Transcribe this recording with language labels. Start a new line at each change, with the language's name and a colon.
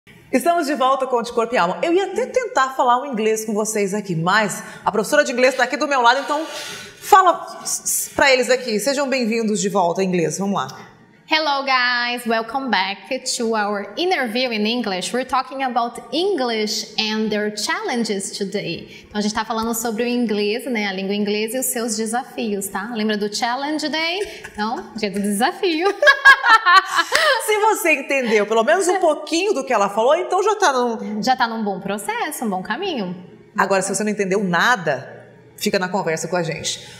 Portuguese: Estamos de volta com o De Corpo e Alma. Eu ia até tentar falar o inglês com vocês aqui, mas a professora de inglês está aqui do meu lado, então fala para eles aqui. Sejam bem-vindos de volta em inglês. Vamos lá.
English: Hello guys, welcome back to our interview in English. We're talking about English and their challenges today.
Portuguese: Então a gente está falando sobre o inglês, né, a língua inglesa e os seus desafios, tá? Lembra do Challenge Day? Então, dia do desafio. Se você entendeu pelo menos um pouquinho do que ela falou, então já tá num bom processo, um bom caminho. Agora, se você não entendeu nada, fica na conversa com a gente.